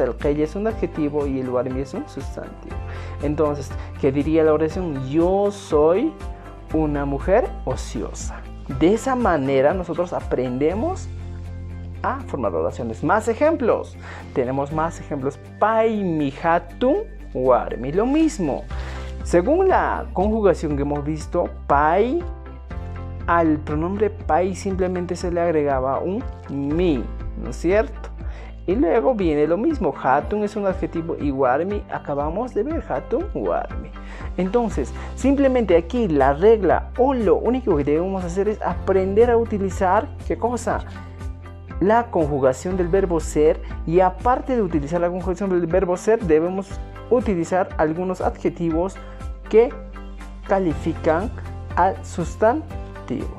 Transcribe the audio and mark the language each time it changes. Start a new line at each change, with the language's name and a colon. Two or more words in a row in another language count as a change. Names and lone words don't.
Spanish: El Keya es un adjetivo y el Warmi es un sustantivo. Entonces, ¿qué diría la oración? Yo soy una mujer ociosa. De esa manera nosotros aprendemos a formar oraciones. Más ejemplos. Tenemos más ejemplos.
Quechua: Pai mi hatun warmi.
Spanish: Lo mismo. Según la conjugación que hemos visto, pai, al pronombre pai simplemente se le agregaba un mi, ¿no es cierto? Y luego viene lo mismo. Hatun es un adjetivo y warmi, acabamos de ver,
Quechua: hatun warmi.
Spanish: Entonces, simplemente aquí la regla o lo único que debemos hacer es aprender a utilizar, ¿qué cosa? La conjugación del verbo ser, y aparte de utilizar la conjugación del verbo ser, debemos utilizar algunos adjetivos que califican al sustantivo.